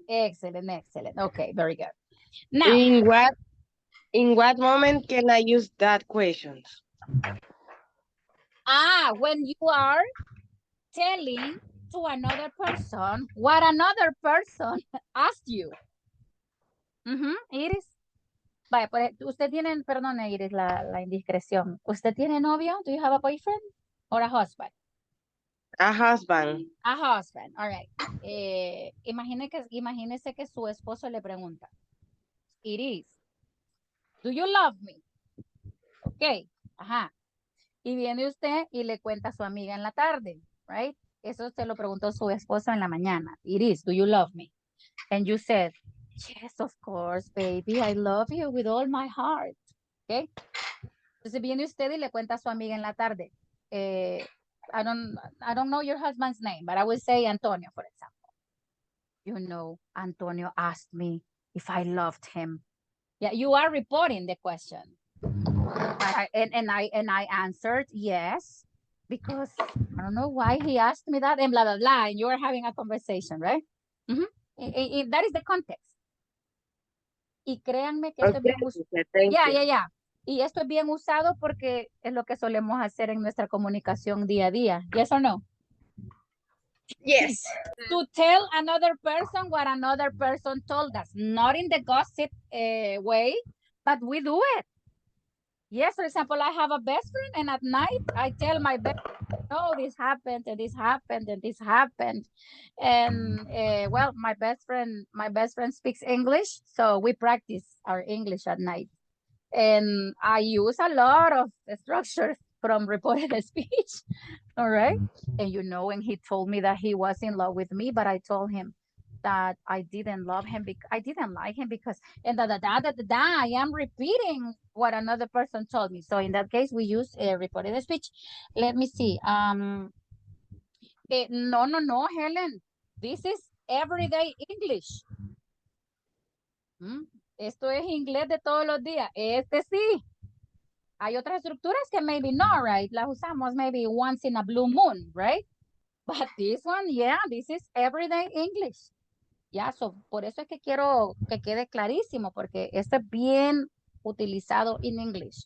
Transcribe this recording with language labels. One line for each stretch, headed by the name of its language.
English: Excellent. Okay, very good. Now, In what moment can I use that question? when you are telling to another person what another person asked you. Iris.
Spanish: Vaya, usted tiene, perdón, Iris, la indiscreción. ¿Usted tiene novio?
English: Do you have a boyfriend or a husband? A husband. A husband, all right.
Spanish: Imagínese que su esposo le pregunta,
English: Iris, do you love me?
Spanish: Ok, ajá. Y viene usted y le cuenta a su amiga en la tarde, right? Eso se lo preguntó su esposo en la mañana.
English: Iris, do you love me? And you said, yes, of course, baby, I love you with all my heart. Okay.
Spanish: Entonces viene usted y le cuenta a su amiga en la tarde.
English: I don't know your husband's name, but I will say Antonio, for example. You know, Antonio asked me if I loved him. Yeah, you are reporting the question. And I answered yes, because I don't know why he asked me that and blah, blah, blah. And you are having a conversation, right? That is the context.
Spanish: Y créanme que esto es bien usado. Ya. Y esto es bien usado porque es lo que solemos hacer en nuestra comunicación día a día.
English: Yes or no? Yes. To tell another person what another person told us. Not in the gossip way, but we do it. Yes, for example, I have a best friend and at night I tell my best friend, oh, this happened and this happened and this happened. And well, my best friend speaks English, so we practice our English at night. And I use a lot of structures from reported speech. All right. And you know, and he told me that he was in love with me, but I told him that I didn't love him because I didn't like him because and I am repeating what another person told me. So in that case, we use reported speech. Let me see. No, Helen. This is everyday English.
Spanish: Esto es inglés de todos los días. Este sí. Hay otras estructuras que maybe no, right? Las usamos
English: maybe once in a blue moon, right? But this one, yeah, this is everyday English.
Spanish: Ya, so, por eso es que quiero que quede clarísimo, porque esto es bien utilizado
English: in English.